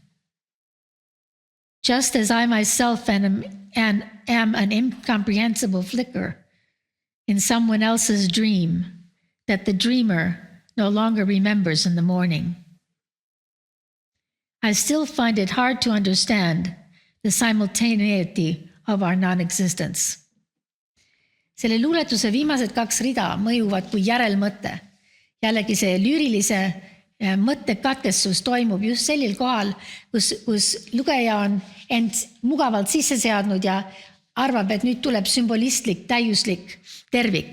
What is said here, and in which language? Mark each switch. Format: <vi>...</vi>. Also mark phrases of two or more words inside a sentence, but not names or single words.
<en>Just as I myself am an incomprehensible flicker in someone else's dream that the dreamer no longer remembers in the morning. I still find it hard to understand the simultaneity of our non-existence.</en> <et>Selle luuletuse viimased 2 rida mõjuvad kui järelmõte. Jällegi see lüürilise mõttekatkestus toimub just sellel kohal, kus lugeja on end mugavalt sisse seadnud ja arvab, et nüüd tuleb sümbolistlik, täiuslik tervik.</et>